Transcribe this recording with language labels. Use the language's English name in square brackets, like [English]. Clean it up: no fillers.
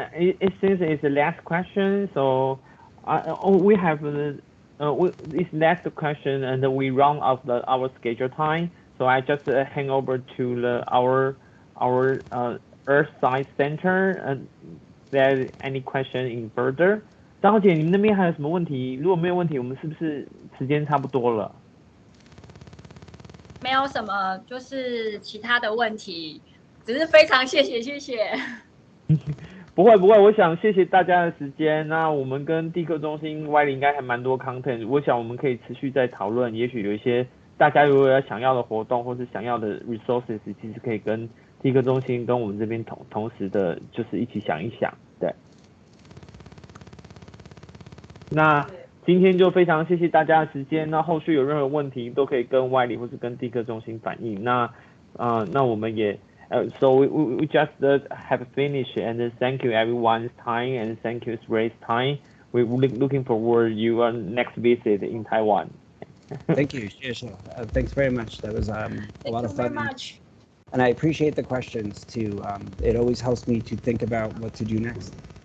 [English] It seems it's the last question, so we have this last question, and then we run out our schedule time. So I just hand over to our Earth Science Center, and there any question in further？ [Chinese] 张浩姐，你们那边还有什么问题？如果没有问题，我们是不是时间差不多了？没有什么，就是其他的问题，只是非常谢谢。不会，我想谢谢大家的时间。那我们跟地科中心 Y 应该还蛮多 content， 我想我们可以持续再讨论。也许有一些大家如果有想要的活动或是想要的 resources， 其实可以跟地科中心跟我们这边同时的，就是一起想一想。对。那今天就非常谢谢大家的时间。那后续有任何问题都可以跟 Y 或是跟地科中心反映。那我们也。 [English] So we just have finished, and thank you everyone's time, and thank you Ray's time. We're looking forward to your next visit in Taiwan. Thank you. Thanks very much. That was a lot of fun. Thank you very much. And I appreciate the questions too. It always helps me to think about what to do next.